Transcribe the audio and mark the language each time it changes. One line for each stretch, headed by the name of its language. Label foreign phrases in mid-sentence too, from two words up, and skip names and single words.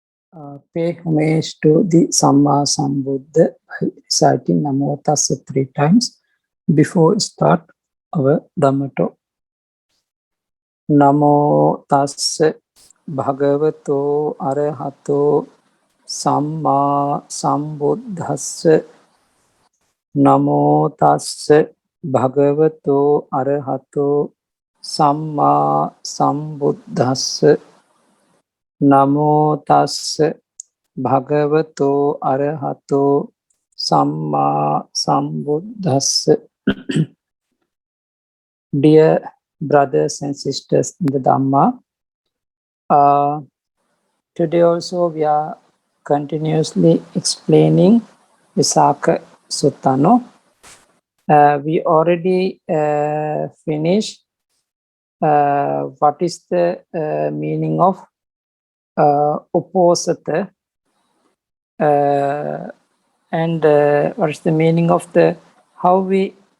English: Pay homage to the Samma Sambuddha by reciting
Pali: Namo Tassa
English: 3 times before start our Dhamma talk.
Pali: Namo Tassa Bhagavato Arahato Samma Sambuddhassa. Namo Tassa Bhagavato Arahato Samma Sambuddhassa. Namo Tassa Bhagavato Arahato Samma Sambuddhassa.
English: Dear brothers and sisters in the Dhamma, today also we are continuously explaining Visakha Sutta. No? We already finished what is the meaning of opposite and what is the meaning of the how we